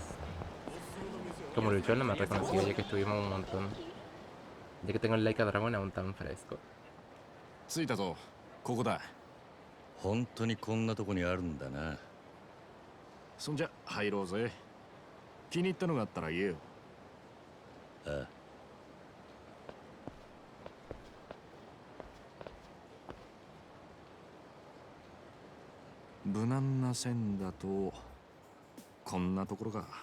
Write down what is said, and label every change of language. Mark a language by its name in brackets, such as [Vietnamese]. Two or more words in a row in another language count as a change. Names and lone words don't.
[Spanish] Como luchó no me reconocido ya que estuvimos un montón. Ya que tengo el Like a Dragon aún tan fresco. [Japanese] 着いたぞここだ本当にこんなとこにあるんだな。そんじゃ入ろうぜ気に入ったのがあったら言えよああ。無難な線だとこんなところか